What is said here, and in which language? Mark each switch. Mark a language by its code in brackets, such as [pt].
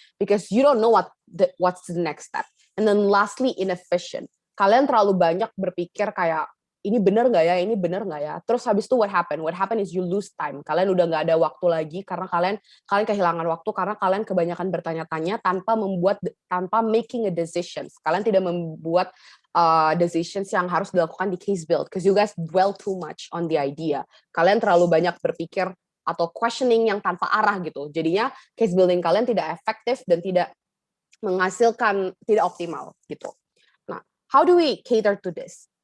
[en] Because you don't know what's the next step. And then lastly, inefficient. [id] Kalian terlalu banyak berpikir kayak ini benar nggak ya, ini benar nggak ya. Terus habis itu [en] what happen? What happen is you lose time. [id] Kalian udah nggak ada waktu lagi karena kalian kehilangan waktu karena kalian kebanyakan bertanya-tanya tanpa [en] making a decisions. [id] Kalian tidak membuat decisions yang harus dilakukan di case build. [en] Because you guys dwell too much on the idea. [id] Kalian terlalu banyak berpikir atau questioning yang tanpa arah gitu. Jadinya case building kalian tidak efektif dan tidak menghasilkan, tidak optimal gitu. [en] Nah, how do we cater to this?